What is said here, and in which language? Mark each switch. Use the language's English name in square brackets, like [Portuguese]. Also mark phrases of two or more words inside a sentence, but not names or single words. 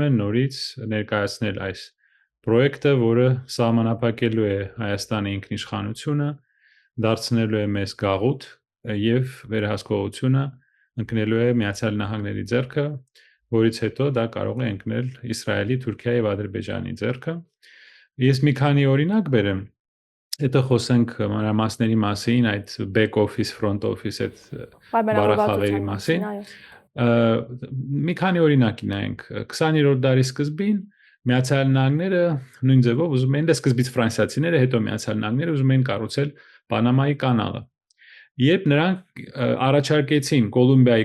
[Armenian] են նորից ներկայացնել այս պրոյեկտը, որը սահմանափակելու է Հայաստանի ինքնիշխանությունը, դարձնելու է մեզ գաղութ եւ վերահսկողությունը ընկնելու է Միացյալ Նահանգների ձեռքը, որից հետո դա կարող է ընկնել Իսրայելի, Թուրքիայի եւ Ադրբեջանի ձեռքը։ Ես մի քանի օրինակ բերեմ, հետո խոսենք մանրամասների մասին, այդ [English] back office, front office [Armenian] այդ բառախաղերի մասին։ Մի քանի օրինակի նայենք։ 20-րդ դարի սկզբին Միացյալ Նահանգները նույն ձևով ուզում էին, սկզբից ֆրանսիացիները, հետո Միացյալ Նահանգները ուզում էին կառուցել Պանամայի կանալը։ Երբ նրանք առաջարկեցին Կոլումբիայի